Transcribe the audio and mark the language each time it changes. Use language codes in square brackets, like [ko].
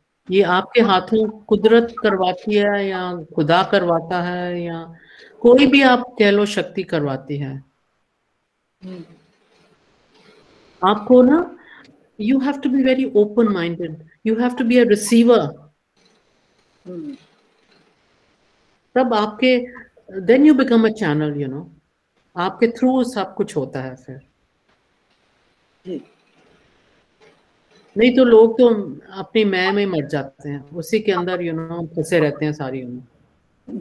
[hi] ये आपके हाथों कुदरत करवाती है या खुदा करवाता है या कोई भी आप कह लो शक्ति करवाती है। आपको ना, [en] you have to be very open minded, you have to be a receiver. [hi] तब आपके [en] then you become a channel, you know, [hi] आपके थ्रू सब कुछ होता है फिर। नहीं तो लोग तो अपनी मैं में मर जाते हैं, उसी के अंदर यू नो फंसे रहते हैं सारी उम्र।